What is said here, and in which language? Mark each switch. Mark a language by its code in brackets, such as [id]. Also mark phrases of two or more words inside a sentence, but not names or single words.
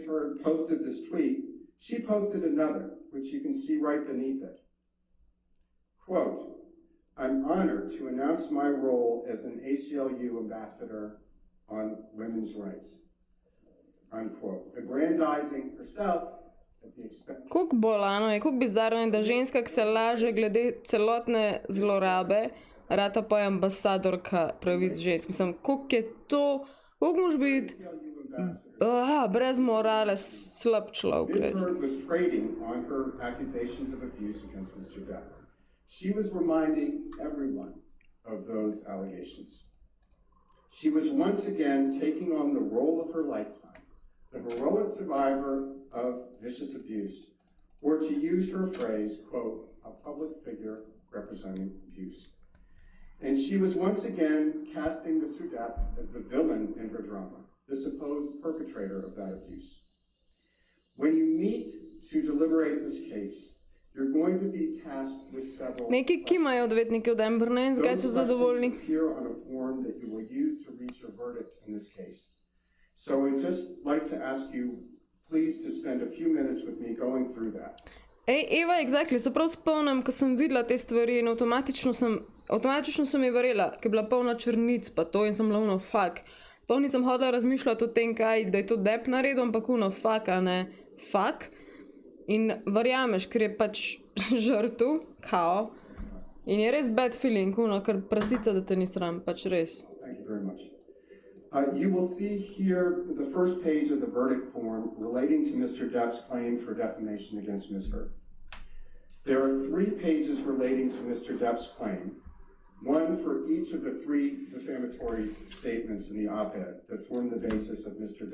[en] Heard posted this tweet, she posted another, which you can see right beneath it. Quote, "I'm honored to announce my role as an ACLU ambassador on women's rights," unquote, aggrandizing herself at the expense. [sl] Koliko bolano je, koliko bizarno je, da ženska, ki se laže glede celotne zlorabe, rata pa je ambasadorka pravic žensk. Mislim, koliko je to, koliko moš biti brez morale slab človek. [en] Ms. Heard was trading on her accusations of abuse against Mr. Depp. She was reminding everyone of those allegations. She was once again taking on the role of her lifetime, the heroic survivor of vicious abuse, or to use her phrase, quote, "a public figure representing abuse." And she was once again casting Mr. Depp as the villain in her drama, the supposed perpetrator of that abuse. When you meet to deliberate this case, you're going to be tasked with several [sl] Neki kimajo odvetniki od Amberne in zakaj so zadovoljni? [en] appear on a form that you will use to reach your verdict in this case. So I'd just like to ask you, please, to spend a few minutes with me going through that. Eva, exactly, [sl] se prav spomnim, ko sem videla te stvari in avtomatično sem je verjela, ker je bila polna črnic pa to in sem bila ono, fuck. Pol nisem hodila razmišljati o tem, da je to Depp naredil, ampak ono, fuck, a ne, fuck. In verjameš, ker je pač žrtev, kao, in je res [en] bad feeling, [sl] ono, ker prasica, da te ni sram, pač res. [en] Thank you very much. You will see here the first page of the verdict form relating to Mr. Depp's claim for defamation against Ms. Heard. There are 3 pages relating to Mr. Depp's claim, one for each of the 3 defamatory statements in the op-ed that form the basis of Mr.